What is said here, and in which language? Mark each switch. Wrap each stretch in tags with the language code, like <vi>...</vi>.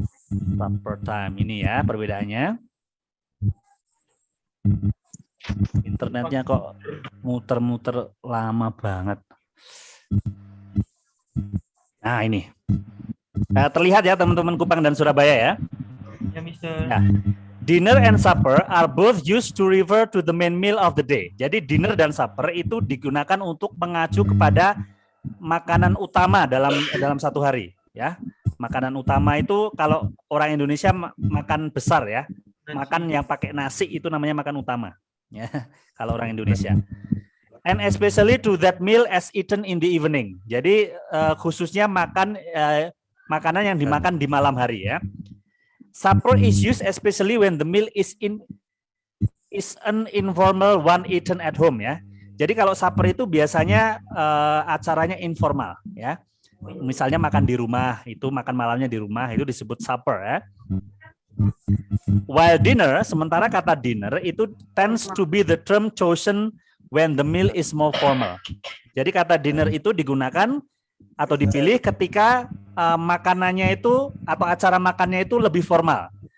<id>Supper time ini ya perbedaannya. Internetnya kok muter-muter lama banget. Nah ini. Terlihat ya teman-teman Kupang dan Surabaya ya. Ya, Mister.</id> <en>Nah, dinner and supper are both used to refer to the main meal of the day.</en> <id>Jadi dinner dan supper itu digunakan untuk mengacu kepada makanan utama dalam satu hari ya. Makanan utama itu kalau orang Indonesia makan besar ya. Makan yang pakai nasi itu namanya makan utama ya. Kalau orang Indonesia.</id> <en>And especially to that meal as eaten in the evening.</en> <id>Jadi khususnya makanan yang dimakan di malam hari ya.</id> <en>Supper is used especially when the meal is an informal one eaten at home ya.</en> <id>Jadi kalau supper itu biasanya acaranya informal ya. Misalnya makan di rumah, itu makan malamnya di rumah itu disebut supper ya.</id> <en>While dinner,</en> <id>sementara kata dinner itu</id> <en>tends to be the term chosen when the meal is more formal.</en> <id>Jadi kata dinner itu digunakan atau dipilih ketika makanannya itu atau acara makannya itu lebih formal.</id>